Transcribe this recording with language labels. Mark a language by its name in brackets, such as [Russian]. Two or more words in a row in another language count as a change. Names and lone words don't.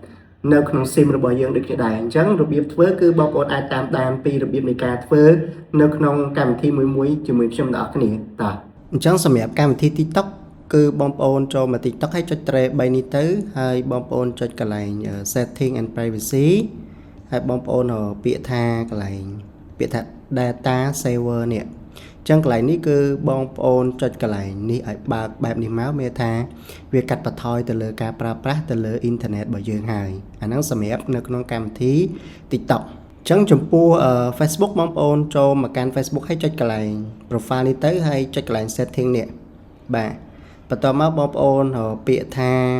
[Khmer] នៅក្នុង SIM របស់យើងដូចគ្នាដែរអញ្ចឹងរបៀបធ្វើគឺបងប្អូនអាចតាមដានពីរបៀបនៃការធ្វើនៅក្នុងកម្មវិធីមួយជាមួយខ្ញុំទាំងអស់គ្នាតើអញ្ចឹងសម្រាប់កម្មវិធី TikTok គឺបងប្អូនចូលមក TikTok ហើយចុចត្រេ3នេះទៅហើយបងប្អូនចុចកន្លែង [English] setting and privacy [Khmer] ហើយបងប្អូនពា ក្យថាកន្លែងពាក្យថា [English] data saver [Khmer] នេះអញ្ចឹងកន្លែងនេះគឺបងប្អូនចុចកន្លែងនេះឲ្យបើកបែបនេះមកមានថាវាកាត់បន្ថយទៅលើការប្រើប្រាស់ទៅលើអ៊ីនធឺណិតរបស់យើងហើយអាហ្នឹងសម្រាប់នៅក្នុងកម្មវិធី TikTok អញ្ចឹងចំពោះ Facebook បងប្អូនចូលមកកាន់ Facebook ហើយចុចកន្លែង profile នេះទៅហើយចុចកន្លែង setting នេះបាទបន្ទាប់មកបងប្អូនពាក្យថា